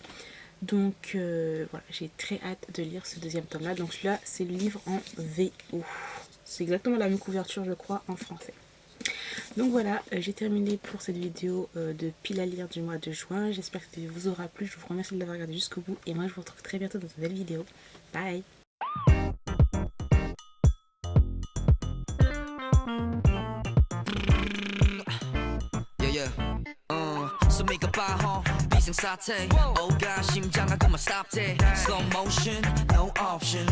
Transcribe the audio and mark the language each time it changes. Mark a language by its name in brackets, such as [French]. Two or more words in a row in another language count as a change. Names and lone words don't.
[French] Donc voilà, j'ai très hâte de lire ce deuxième tome là. Donc celui-là, c'est le livre en VO. C'est exactement la même couverture, je crois, en français. Donc voilà, j'ai terminé pour cette vidéo de pile à lire du mois de juin. J'espère que ça vous aura plu. Je vous remercie de l'avoir regardé jusqu'au bout. Et moi, je vous retrouve très bientôt dans une nouvelle vidéo. Bye! [Korean] 수미가 빠져 비상사태 오가 심장아 그만 [English] stop it slow motion no option